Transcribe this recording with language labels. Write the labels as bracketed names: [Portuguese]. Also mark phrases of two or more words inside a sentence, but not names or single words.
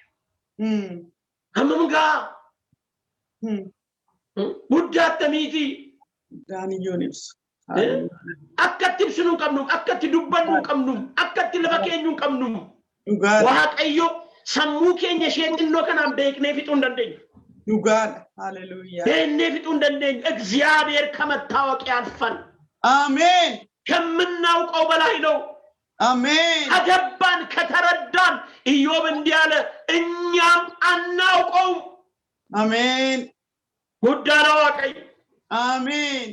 [Oromo] Ammam ga'a. Guddaatti miti. Daaniyyoon ibsu. Akkatti ibsinu hin qabnu, akkatti dubbannu hin qabnu, akkatti lafa keenyu hin qabnu. Waaqayyo sammuu keenya ishee xinnoo kanaan beeknee fixuu hin dandeenyu. Dhugaadha. Hallelujah. Beeknee fixuu hin dandeenyu. [Amharic] እግዚአብሔር ከመታወቅ ያልፋል። አሜን። ከምናውቀው በላይ ነው። አሜን። ከገባን ከተረዳን ኢዮብ እንዲህ አለ፣ እኛም አናውቀውም። አሜን። ጉዳይ ነው waaqayyo. አሜን።